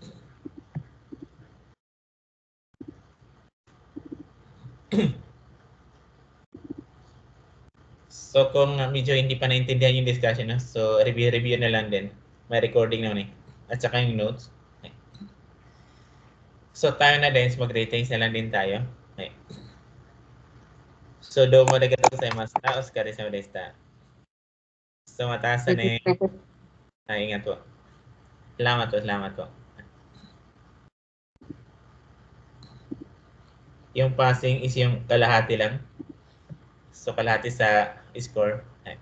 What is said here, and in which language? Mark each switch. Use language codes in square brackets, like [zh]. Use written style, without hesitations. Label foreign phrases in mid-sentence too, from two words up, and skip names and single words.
[tl] So kung medyo hindi pa naintindihan yung discussion, no? So review na lang din. May recording naman eh. At saka yung notes. Okay. So tayo na din, mag-ratings na lang din tayo. [ja] Okay. So どうもありがとうございます. お疲れ様でした. [tl] So mataas na ingat po. Salamat po. Yung passing is yung kalahati lang. So kalahati sa score.